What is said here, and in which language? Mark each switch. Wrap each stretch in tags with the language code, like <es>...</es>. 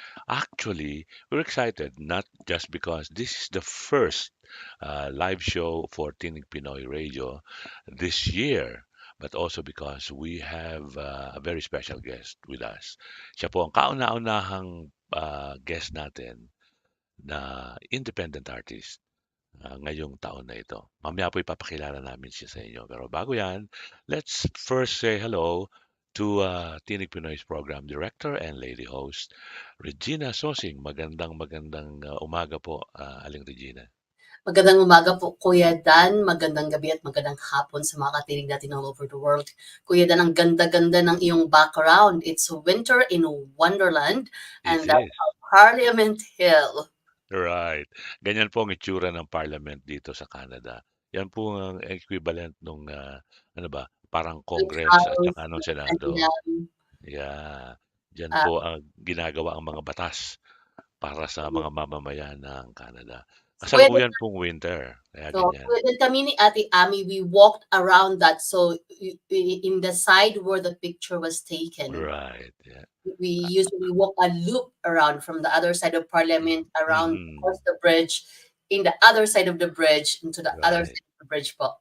<en>Actually, we're excited not just because this is the first live show for Tinig Pinoy Radio this year, but also because we have a very special guest with us.</en> <tl>Siya po ang kauna-unahang guest natin na independent artist ngayong taon na ito. Mamaya po ipapakilala namin siya sa inyo. Pero bago yan,</tl> <en>let's first say hello to Tinig Pinoy's program director and lady host, Regina Sosing.</en> <tl>Magandang umaga po, Aling Regina. Magandang umaga po, Kuya Dan. Magandang gabi at magandang hapon sa mga katinig natin all over the world. Kuya Dan, ang ganda-ganda ng iyong background.</tl> <en>It's winter in Wonderland, and that's Parliament Hill. Right.</en> <tl>Ganyan po ang itsura ng parliament dito sa Canada. Yan po ang equivalent nung, parang Congress at saka ng Senado. Yeah. Diyan po ang ginagawa ang mga batas para sa mga mamamayan ng Canada. Kasalukuyan pong winter. Kaya ganyan.</tl> <en>Then</en> <tl>kami ni</tl> <en>Ate Ami, we walked around that. So in the side where the picture was taken. Right. Yeah. We usually walk a loop around from the other side of Parliament, around across the bridge, in the other side of the bridge, into the other side of the bridge po.</en>